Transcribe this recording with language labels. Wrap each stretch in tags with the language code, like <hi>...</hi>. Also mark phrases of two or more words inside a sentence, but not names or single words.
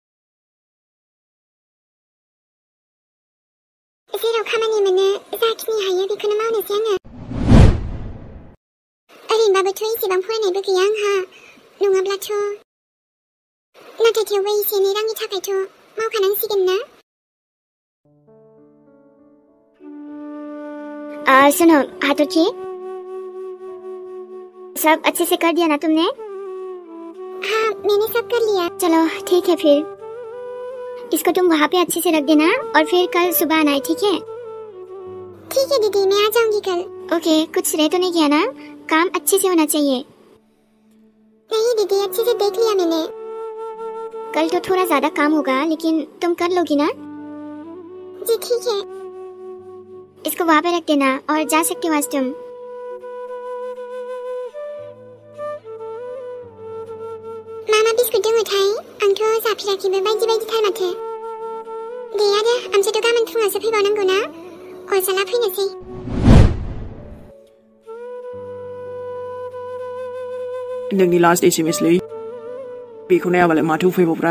<brx>जेराव खामानि मोनो जाखिनि हायो बेखौनो मावनोसै आङो ओरैनोबाबोथ' एसेबां फरायनायबो गैया आंहा नङाब्लाथ' नाथाय थेवबो एसे एनै रांनि थाखायथ' मावखानांसिगोन ना</brx> <hi>सुनो हाथरखी सब अच्छे से कर दिया ना तुमने हाँ मैंने सब कर लिया चलो ठीक है फिर इसको तुम वहाँ पे अच्छे से रख देना और फिर कल सुबह आना है ठीक है दीदी मैं आ जाऊंगी कल ओके कुछ रह तो नहीं गया ना काम अच्छे से होना चाहिए नहीं दीदी अच्छे से देख लिया मैंने कल तो थोड़ा ज्यादा काम होगा लेकिन तुम कर लोगी ना जी ठीक है इसको वहाँ पे रख देना और जा सकते हो आज तुम</hi> <brx>मामा बिस्कुट दङ थाय आंथ' जाफेराखैबो बायदि बायदिथार माथो दे आरो आमफ्रायथ' गाबोन फुङावसो फैबावनांगौ ना अरजाला फैनोसै नोंनि लास्ट एसएमएसलै बेखौ नायाबालाय माथो उफायबावब्रा</brx>